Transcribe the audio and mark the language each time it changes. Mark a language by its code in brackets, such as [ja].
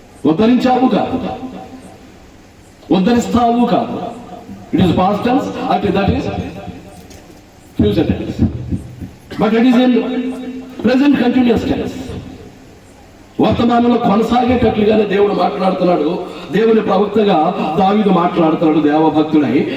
[te] ఉద్ధరించావు కాదు, ఉద్ధరిస్తావు కాదు. [en] It is past tense, that is future tense. But it is in present continuous tense. [te] వర్తమానంలో కొనసాగేటట్లుగానే దేవుడు మాట్లాడుతున్నాడు. దేవుని ప్రవక్తగా దావీదు మాట్లాడుతున్నాడు దేవభక్తుడై.